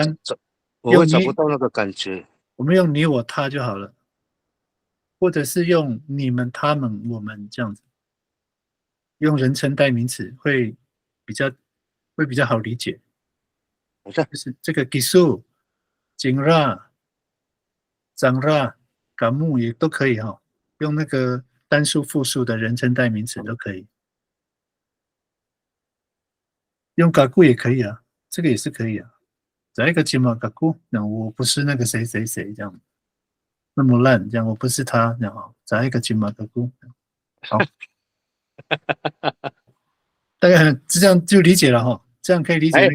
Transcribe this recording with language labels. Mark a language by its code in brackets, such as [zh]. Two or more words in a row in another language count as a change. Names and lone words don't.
[zh] 简单找，我会用你，找不到那个感觉。我们用你我他就好了，或者是用你们他们我们这样子，用人称代名词比较会比较好理解。好像就是这个 [ami] gisu、jinra、zanra、gamu [zh] 也都可以哈，用那个单数、复数的人称代名词都可以，用 gagu 也可以啊，这个也是可以啊。找一个 [ami] jima gagu， [zh] 那我不是那个谁谁谁这样，那么烂这样，我不是他这样哈，找一个 [ami] jima gagu， [zh] 好，大概这样就理解了哈，这样可以理解